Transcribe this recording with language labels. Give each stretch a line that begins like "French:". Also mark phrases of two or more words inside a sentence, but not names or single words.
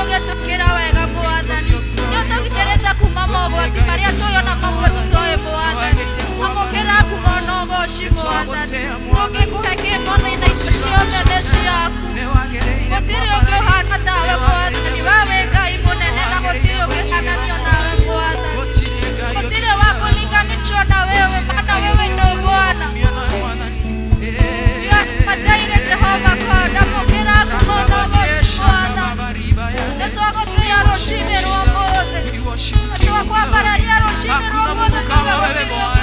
Kikuyu: tukira wega mwathani nĩũtũgitĩrĩte kuma mogwati marĩa tũyona mamwe tũtoĩ mwathani amũkĩra ngumo na ũgoci mwathani tũngĩkũhe kĩmothe na icio ciothe nĩ ciaku gũtirĩ ũngĩ ũhana tawe mwathani we wĩ Ngai mũnene na gũtirĩ ũngĩcananio nawe mwathani gũtirĩ wa kũlinganishwo
Swahili: na wewe maana wewe ndio Bwana
Kikuyu: Mataire Jehova God amũkĩra ngumo na ũgoci mwathani nĩtwagũtĩĩa rũcinĩ rwa mũthĩ nĩtwakwambararia rũcinĩ rwa mũthĩ tuge gũtirĩ ũngĩ